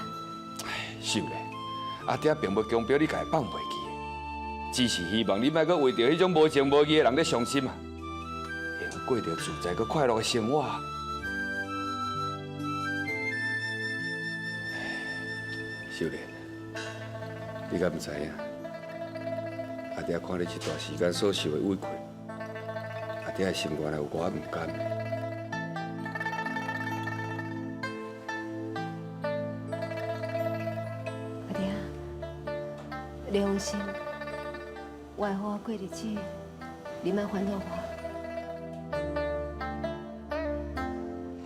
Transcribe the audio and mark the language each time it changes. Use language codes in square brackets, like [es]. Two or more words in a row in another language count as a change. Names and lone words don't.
[nan] 秀莲，阿爹并无强迫你甲伊放袂记，只是希望你莫阁为着迄种无情无义的人咧伤心啊，会过着自在佮快乐的生活。秀莲，你敢毋知影？阿爹看你这段时间所受的委屈，阿爹的心原来有偌唔甘。阿爹，你放心，我会好好过日子，你莫烦恼我。